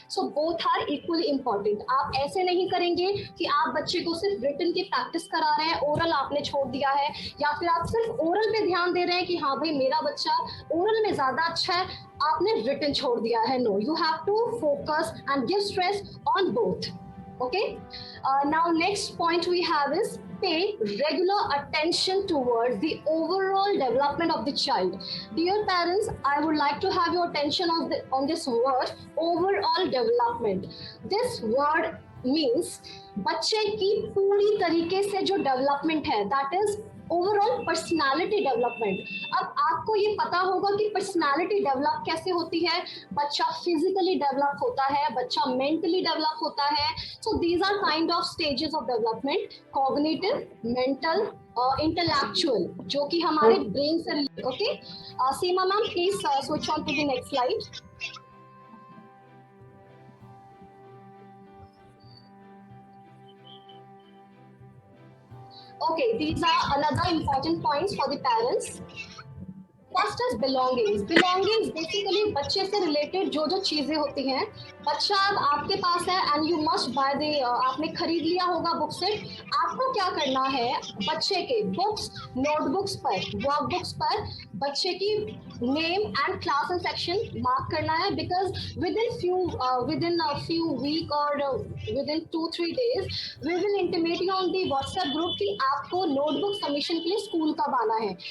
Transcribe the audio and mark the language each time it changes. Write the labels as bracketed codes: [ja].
[hi] So both are equally important. आप ऐसे नहीं करेंगे कि आप बच्चे को सिर्फ रिटन की प्रैक्टिस करा रहे हैं, ओरल आपने छोड़ दिया है, या फिर आप सिर्फ ओरल पे ध्यान दे रहे हैं कि हाँ भाई मेरा बच्चा ओरल में ज्यादा अच्छा है, आपने रिटन छोड़ दिया है. [en] No, you have to focus and give stress on both. Okay, now next point we have is pay regular attention towards the overall development of the child. Dear parents, I would like to have your attention on this word, overall development. This word means [hi] बच्चे की पूरी तरीके से जो development है, [en] that is overall personality development. [hi] अब आपको ये पता होगा कि पर्सनालिटी डेवलप कैसे होती है. बच्चा फिजिकली डेवलप होता है, बच्चा मेंटली डेवलप होता है. [en] so these are kind of stages of development, cognitive, mental, intellectual, [hi] जो कि हमारे ब्रेन से. [en] Okay, Seema ma'am please switch on to the next slide. Okay, these are another important points for the parents. First is belongings. Belongings basically [hi] बच्चे से related जो चीजें होती हैं बच्चा आपके पास है [en] and you must buy the, [hi] आपने खरीद लिया होगा बुक सेट। आपको क्या करना है, बच्चे के बुक्स, नोटबुक्स पर, वर्कबुक्स पर बच्चे की name and class and section mark करना है, [en] because with in a few week [hi] और [en] with in 2-3 days we will intimate you on the WhatsApp group [hi] कि आपको नोटबुक सबमिशन के लिए स्कूल कब आना है।